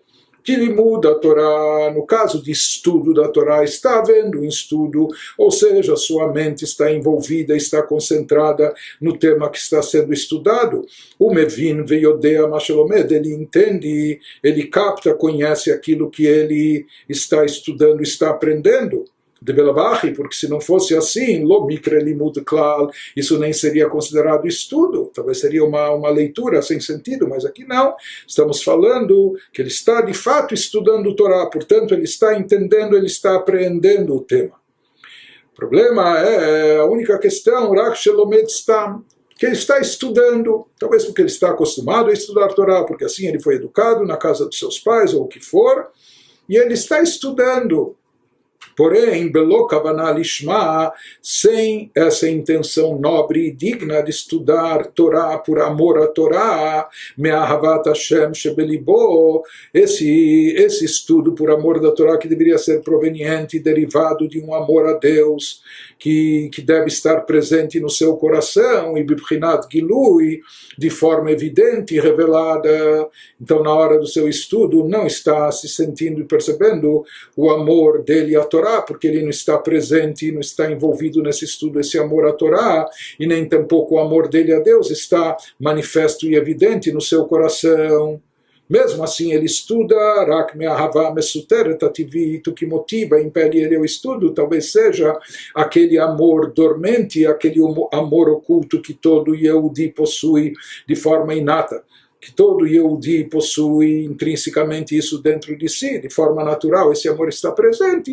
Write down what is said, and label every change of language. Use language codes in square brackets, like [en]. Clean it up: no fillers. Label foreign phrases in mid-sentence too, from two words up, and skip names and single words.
[pt] Que ele muda a Torá, no caso de estudo da Torá, está havendo um estudo, ou seja, sua mente está envolvida, está concentrada no tema que está sendo estudado. O [he] מבין ויודע מה שלומד, [pt] ele entende, ele capta, conhece aquilo que ele está estudando, está aprendendo. De Belavachi, porque se não fosse assim, [he] לא מיקרי לימוד כלל, [pt] isso nem seria considerado estudo, talvez seria uma leitura sem sentido, mas aqui não, estamos falando que ele está de fato estudando o Torá, portanto ele está entendendo, ele está apreendendo o tema. O problema é a única questão, [he] רק שלומד סתם, [pt] que ele está estudando, talvez porque ele está acostumado a estudar a Torá, porque assim ele foi educado na casa dos seus pais ou o que for, e ele está estudando. Porém, [he] בלא כוונה לשמה, [pt] sem essa intenção nobre e digna de estudar Torá por amor à Torá, [he] מאהבת השם שבלבו, [pt] esse estudo por amor da Torá que deveria ser proveniente e derivado de um amor a Deus, que deve estar presente no seu coração, e [he] בבחינת גילוי, [pt] de forma evidente e revelada. Então, na hora do seu estudo, não está se sentindo e percebendo o amor dele à Torá, porque ele não está presente, não está envolvido nesse estudo, esse amor à Torá, e nem tampouco o amor dele a Deus está manifesto e evidente no seu coração. Mesmo assim, ele estuda, [he] רק מאהבה מסותרת טבעית, [pt] o que motiva, impele ele ao estudo, talvez seja aquele amor dormente, aquele amor oculto que todo Yehudi possui de forma inata, que todo Yehudi possui intrinsecamente isso dentro de si, de forma natural, esse amor está presente.